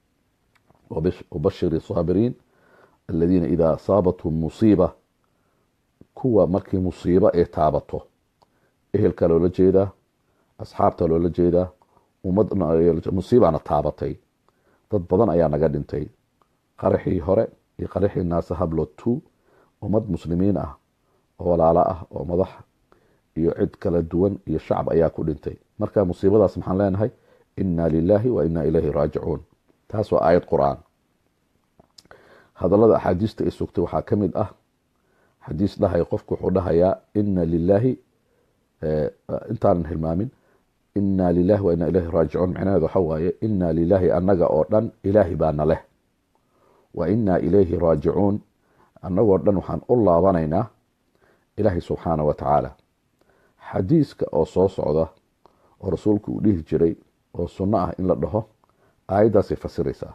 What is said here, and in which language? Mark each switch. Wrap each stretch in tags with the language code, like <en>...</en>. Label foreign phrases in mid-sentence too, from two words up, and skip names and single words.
<ar>وبشر الصابرين الذين إذا أصابتهم مصيبة,</ar> <so>kuwa markii musiibo ay taabato, ehelka loola jeedaa, asxaabta loola jeedaa, ummadna musiibana taabatay. dad badan ayaa naga dhintay qaraxii hore iyo qaraxii naasa hablood 2. ummad muslimiin ah oo walaalo ah oo madax iyo cid kala duwan iyo shacab ayaa ku dhintay. marka musiibadaas maxaan leenahay</so> <ar>إنا لله وإنا إليه راجعون.</ar> <so>taas waa aayad qur'aan. hadallada axaadiista ay sugtay waxaa ka mid ah xadiis dhahay qofku wuxuu dhahayaa</so> <ar>إنا لله</ar> <so>intaanan hilmaamin</so> <ar>إنا لله وإنا إليه راجعون.</ar> <so>macnaheedu waxa waaye</so> <ar>إنا لله</ar> <so>annaga oo dhan ilaahi baana leh,</so> <ar>وإنا إليه راجعون</ar> <so>annagoo dhan waxaan u laabanaynaa ilaahi</so> <ar>سبحانه وتعالى.</ar> <so>xadiiska oo soo socda oo rasuulku uu dhihi jiray oo sunno ah in la dhaho, aayaddaasay fasiraysaa.</so>